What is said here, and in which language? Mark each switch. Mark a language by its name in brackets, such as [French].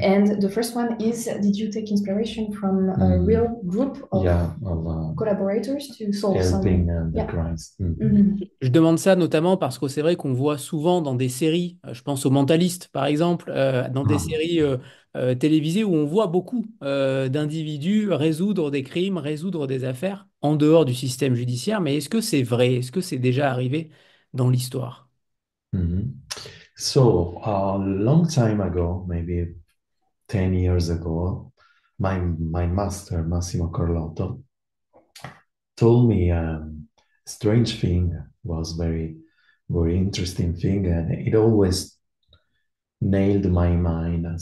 [English] And the first one is, did you take inspiration from a real group of collaborators to solve helping some... the crimes? [French] Je demande ça notamment parce que c'est vrai qu'on voit souvent dans des séries, je pense au Mentaliste par exemple, dans des séries télévisées où on voit beaucoup d'individus résoudre des crimes, résoudre des affaires en dehors du système judiciaire. Mais est-ce que c'est vrai? Est-ce que c'est déjà arrivé dans l'histoire? Mhm. [English] So a long time ago, maybe 10 years ago, my master, Massimo Carlotto, told me strange thing, was very interesting thing, and it always nailed my mind.